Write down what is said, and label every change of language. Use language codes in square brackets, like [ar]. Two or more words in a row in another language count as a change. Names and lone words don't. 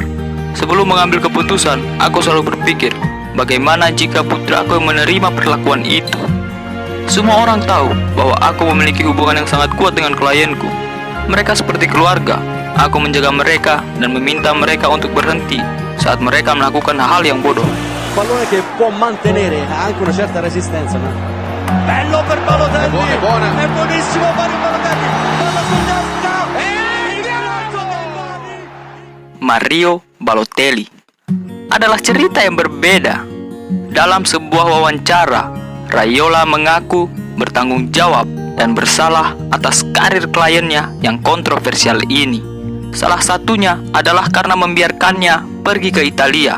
[id] Sebelum mengambil keputusan, aku selalu berpikir, bagaimana jika putraku menerima perlakuan itu? Semua orang tahu bahwa aku memiliki hubungan yang sangat kuat dengan klienku. Mereka seperti keluarga. Aku menjaga mereka dan meminta mereka untuk berhenti saat mereka melakukan hal yang bodoh. [it] Pallone che può mantenere anche una certa resistenza, ma Bello per Balotelli. È buona. è buonissimo Mario Balotelli. Palla sul testa. [id] Mario Balotelli adalah cerita yang berbeda. Dalam sebuah wawancara, Raiola mengaku bertanggung jawab dan bersalah atas karir kliennya yang kontroversial ini. Salah satunya adalah karena membiarkannya pergi ke Italia.